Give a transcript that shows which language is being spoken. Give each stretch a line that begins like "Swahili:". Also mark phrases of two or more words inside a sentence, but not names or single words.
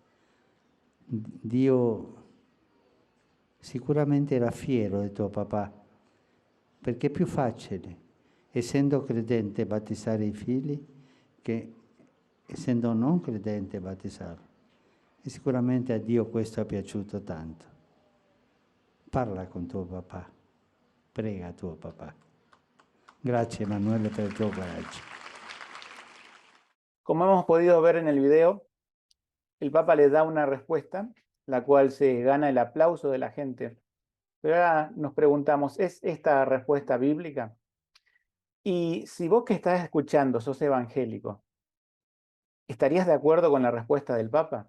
Italian: Dio sicuramente era fiero di tuo papà, perché è più facile, essendo credente, battezzare i figli che essendo non credente battezzarli. E sicuramente a Dio questo è piaciuto tanto. Parla con tuo papà, prega tuo papà. Grazie Emanuele per il tuo coraggio.
Spanish: Como hemos podido ver en el video, el Papa le da una respuesta, la cual se gana el aplauso de la gente. Pero ahora nos preguntamos, ¿es esta respuesta bíblica? Y si vos que estás escuchando sos evangélico, ¿estarías de acuerdo con la respuesta del Papa?